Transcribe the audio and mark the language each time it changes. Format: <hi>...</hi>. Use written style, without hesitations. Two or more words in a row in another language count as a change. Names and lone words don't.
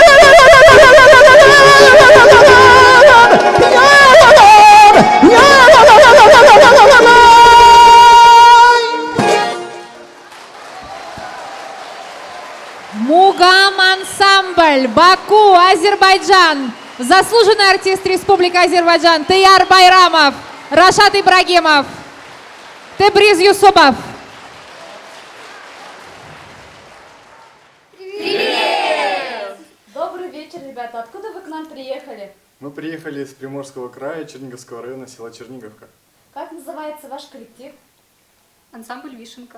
<ru>Мугам ансамбль, Баку, Азербайджан. Заслуженный артист Республики Азербайджан Тияр Байрамов, Рашат Ибрагимов, Тебриз Юсупов. Добрый вечер, ребята. Откуда вы к нам приехали? Мы приехали из Приморского края, Черниговского района, села Черниговка. Как называется ваш коллектив? Ансамбль «Вишенка».</ru>